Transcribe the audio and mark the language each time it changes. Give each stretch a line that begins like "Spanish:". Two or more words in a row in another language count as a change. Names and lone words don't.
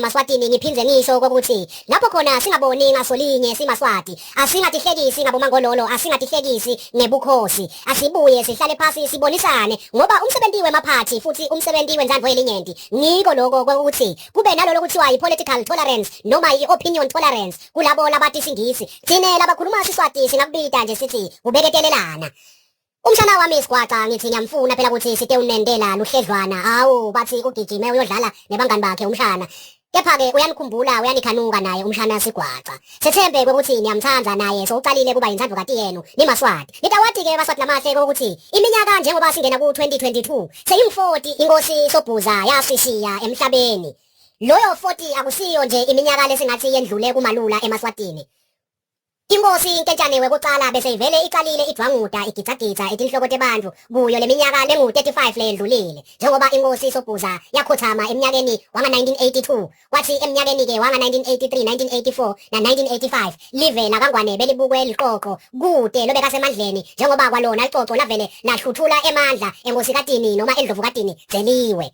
Swati: eMaswatini ngiphinze ngisho ukuthi lapho khona singaboni ngasolinye siMaswati asingatihlekisi ngabomangololo asingatihlekisi ngebukhosi asibuye sihlale phansi sibonisane ngoba umsebenzi wemaphathi futhi umsebenzi wenzandvo elinyenti ngiko lokho ukuthi kube nalolo kuthiwa i-
English: political tolerance
Swati: noma i-
English: opinion tolerance
Swati: kulabo labati singisi thine labakhuluma siswati singakubita nje sithi beketelelana. Umshana wami isigwaca ngithi ngiyamfuna phela ukuthi site unendela luhledlwana hawu bathi ugijime uyodlala nebangani bakhe umshana. Kepha-ke uyanikhumbula uyanikhanuka naye umshana sigwaca. Sethembe ukuthi niyamthanda naye sowucalile kuba yinzandvokati yenu niMaswati. Nitawati-ke Maswati lamahle ukuthi iminyaka njengoba singena ku-2022 seyi-40 inkosi Sobhuza yasishiya emhlabeni. Loyo 40 akusiyo nje iminyaka lesingathi yendlule kumalula eMaswatini. Inkosi inketshane wekucala bese ivele icalile idwanguda igidagidza etinhloko tebantfu kuyo leminyaka lengu-35 ledlulile njengoba inkosi Sobhuza yakhothama eminyakeni wanga 1982 kwathi eminyakeni-ke wanga 1983 1984 na 1985 live laKangwane belibukwe liqoqo kude lobekasemandleni njengoba kwalona liqoqo lavele lahluthula emandla enkosikatini noma endlovukatini zeliwe.